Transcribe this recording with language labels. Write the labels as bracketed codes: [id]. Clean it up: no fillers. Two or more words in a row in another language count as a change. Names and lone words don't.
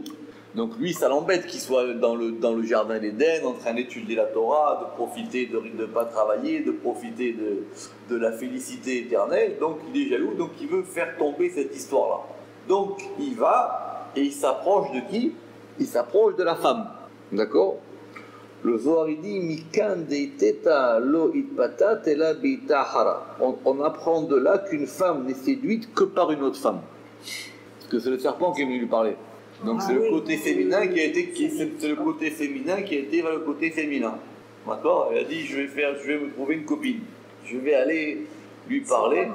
[fr] Donc lui, ça l'embête qu'il soit dans le jardin d'Éden, en train d'étudier la Torah, de profiter de ne pas travailler, de profiter de la félicité éternelle. Donc il est jaloux, donc il veut faire tomber cette histoire-là. Donc il va et il s'approche de qui? Il s'approche de la femme. D'accord? Le Zohar il dit [arc] Mikan deiteta lo itpata tela beita hara. [fr] On apprend de là qu'une femme n'est séduite que par une autre femme. Parce que c'est le serpent qui est venu lui parler. Donc c'est le côté féminin qui a été c'est le côté féminin qui a été vers le côté féminin. D'accord? Elle a dit je vais me trouver une copine. Je vais aller lui parler.